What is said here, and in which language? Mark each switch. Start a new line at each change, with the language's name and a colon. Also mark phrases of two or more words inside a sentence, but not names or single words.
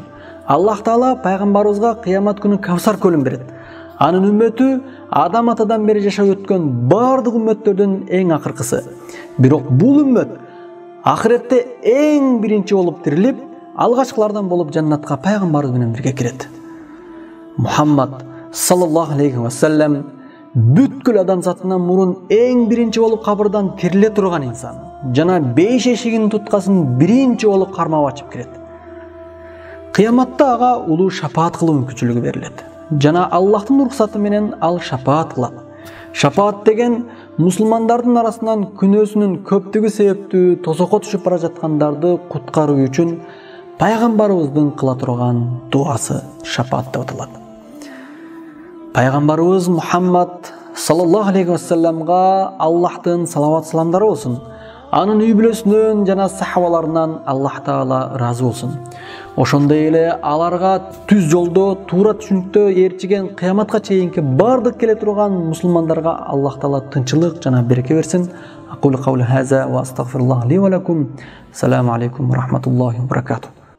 Kyrgyz: Аллах Таала пайгамбарыбызга кыямат күнү Кавсар көлүн берет. Анын үммөтү Адам атадан бери жашап өткөн бардык үммөттөрдүн эң акыркысы. Бирок бул үммөт ахиретте эң биринчи болуп тирилип, алгачкылардан болуп жаннатка пайгамбарыбыз менен бирге кирет. Мухаммад
Arabic: صلى الله عليه وسلم
Kyrgyz: бүткүл адамзатынан мурун эң биринчи болуп кабырдан тириле турган инсан. Жана 5 эшигинин туткасын биринчи болуп кармап ачып кирет. Кыяматта ага улуу шафаат кылуу мүмкүнчүлүгү берилет. Жана Аллахтын уруксаты менен ал шафаат кылат. Шафаат деген мусулмандардын арасынан күнөөсүнүн көптүгү себептүү тозокко түшүп бара жаткандарды куткаруу үчүн пайгамбарыбыздын кыла турган дуасы шафаат деп аталат. Пайгамбарыбыз Мухаммад
Arabic: صلى الله عليه وسلم
Kyrgyz: Аллахтын салават саламдары болсун. Анын үй бүлөсүнөн жана сахабаларынан Аллах Таала ыраазы болсун. Ошондой эле аларга түз жолдо, туура түшүнүктө ээрчиген кыяматка чейинки бардык келе турган мусулмандарга Аллах Таала тынчылык жана береке берсин.
Arabic: أقول قولي هذا وأستغفر الله لي ولكم. السلام عليكم ورحمة الله وبركاته.